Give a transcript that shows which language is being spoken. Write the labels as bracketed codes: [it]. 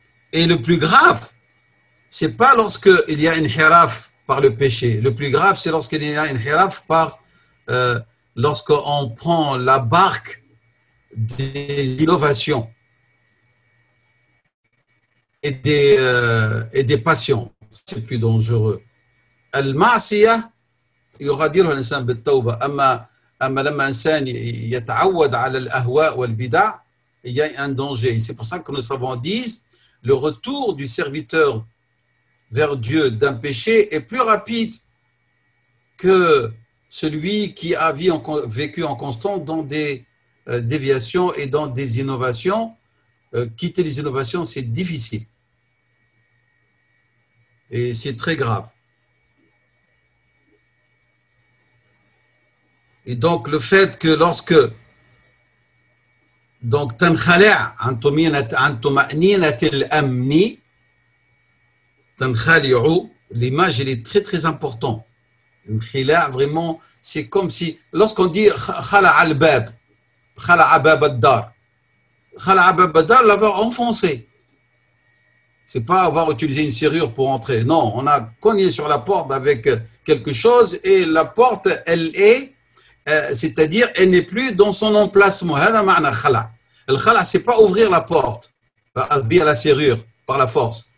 [fr] Et le plus grave, c'est pas lorsqu'il y a une hiraf par le péché. Le plus grave, c'est lorsqu'il y a une hiraf par lorsqu'on prend la barque des innovations et des passions. C'est plus dangereux. [ar] المعصية يغادرها الإنسان بالتوبة أما لما الإنسان يتعود على الأهواء والبدع [fr] il y a un danger. C'est pour ça que nos savants disent le retour du serviteur vers Dieu d'un péché est plus rapide que celui qui a vécu en constant dans des déviations et dans des innovations. Quitter les innovations, c'est difficile. Et c'est très grave. Et donc, le fait que lorsque donc [ar] تنخلع عن طمأنينة الأمن تنخلع, [fr] l'image elle est très très importante. [ar] الانخلاع [fr] vraiment c'est comme si lorsqu'on dit [ar] خلع الباب خلع باب الدار خلع باب الدار [fr] l'avoir enfoncé. C'est pas avoir utilisé une serrure pour entrer. Non, on a cogné sur la porte avec quelque chose et la porte elle est c'est-à-dire elle n'est plus dans son emplacement. [ar] هذا معنى الخلع. [fr] الخلع c'est pas ouvrir la porte via la serrure par la force.